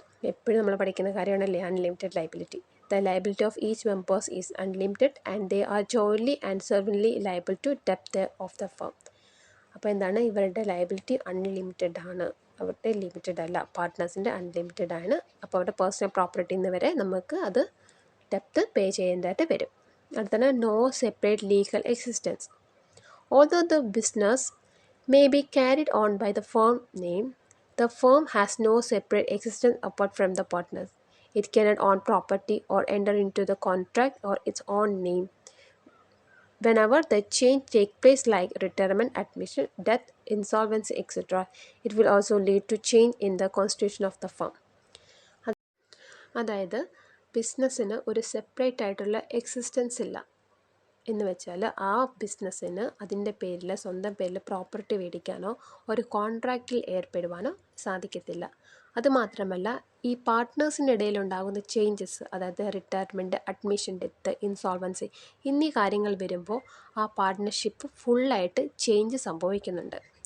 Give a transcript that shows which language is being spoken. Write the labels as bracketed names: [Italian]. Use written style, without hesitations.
[Malayalam] എപ്പോഴും നമ്മൾ പഠിക്കുന്ന കാര്യമാണല്ലേ [English] Unlimited liability. The liability of each members is unlimited and they are jointly and സെർവൻലി liable to depth of the firm. [Malayalam] അപ്പോൾ എന്താണ്, ഇവരുടെ liability unlimited ആണ്, അവരുടെ ലിമിറ്റഡ് അല്ല. പാർട്ട്നേഴ്സിൻ്റെ അൺലിമിറ്റഡ് ആണ്. അപ്പോൾ അവരുടെ പേഴ്സണൽ പ്രോപ്പർട്ടിയിൽ നിന്ന് വരെ നമുക്ക് അത് ഡെപ്ത് പേ ചെയ്യേണ്ടതായിട്ട് വരും. അടുത്താണ് no separate legal existence. [English] Although the business may be carried on by the firm name, the firm has no separate existence apart from the partners. It cannot own property or enter into the contract or its own name. Whenever the change takes place like retirement, admission, death, insolvency, etc., it will also lead to change in the constitution of the firm. [Malayalam] അതായത് ബിസിനസ്സിന് ഒരു separate ആയിട്ടുള്ള existence ഇല്ല എന്ന് വെച്ചാൽ ആ ബിസിനസ്സിന് അതിൻ്റെ പേരിൽ, സ്വന്തം പേരിൽ പ്രോപ്പർട്ടി മേടിക്കാനോ ഒരു കോൺട്രാക്റ്റിൽ ഏർപ്പെടുവാനോ സാധിക്കത്തില്ല. അതുമാത്രമല്ല, ഈ പാർട്ട്നേഴ്സിൻ്റെ ഇടയിലുണ്ടാകുന്ന ചേഞ്ചസ്, അതായത് റിട്ടയർമെൻറ്റ്, അഡ്മിഷൻ, ഡെത്ത്, ഇൻസോൾവൻസി എന്നീ കാര്യങ്ങൾ വരുമ്പോൾ ആ പാർട്ട്ണർഷിപ്പ് ഫുള്ളായിട്ട് ചേഞ്ച് സംഭവിക്കുന്നുണ്ട്.